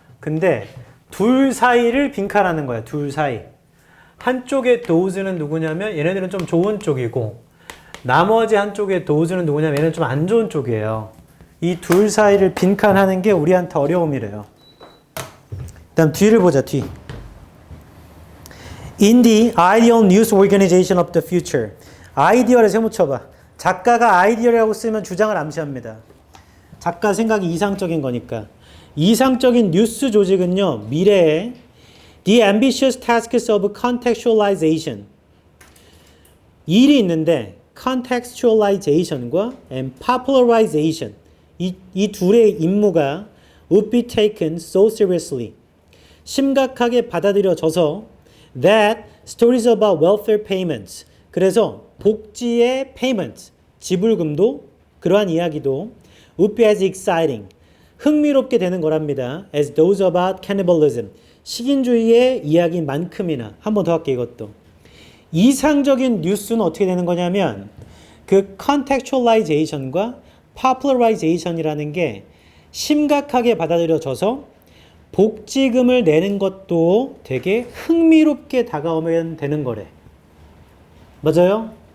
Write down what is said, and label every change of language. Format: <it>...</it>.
<ko>근데 둘 사이를 빈칸하는 거야. 둘 사이. 한쪽의 도우즈는 누구냐면 얘네들은 좀 좋은 쪽이고 나머지 한쪽의 도우즈는 누구냐면 얘네는 좀 안 좋은 쪽이에요. 이 둘 사이를 빈칸하는 게 우리한테 어려움이래요. 다음 뒤를 보자. 뒤.</ko> <en>In the ideal news organization of the future.</en> <ko>아이디어를 세워쳐봐. 작가가 아이디어라고 쓰면 주장을 암시합니다. 작가 생각이 이상적인 거니까. 이상적인 뉴스 조직은요. 미래에</ko> <en>The ambitious tasks of contextualization.</en> <ko>일이 있는데 contextualization과 and popularization. 이 둘의 임무가</ko> <en>would be taken so seriously.</en> <ko>심각하게 받아들여져서</ko> <en>that stories about welfare payments.</en> <ko>그래서 복지의 payment, 지불금도 그러한 이야기도</ko> <en>would be as exciting,</en> <ko>흥미롭게 되는 거랍니다.</ko> <en>as those about cannibalism,</en> <ko>식인주의의 이야기만큼이나. 한 번 더 할게 이것도. 이상적인 뉴스는 어떻게 되는 거냐면 그 contextualization과 popularization이라는 게 심각하게 받아들여져서 복지금을 내는 것도 되게 흥미롭게 다가오면 되는 거래. 맞아요?</ko>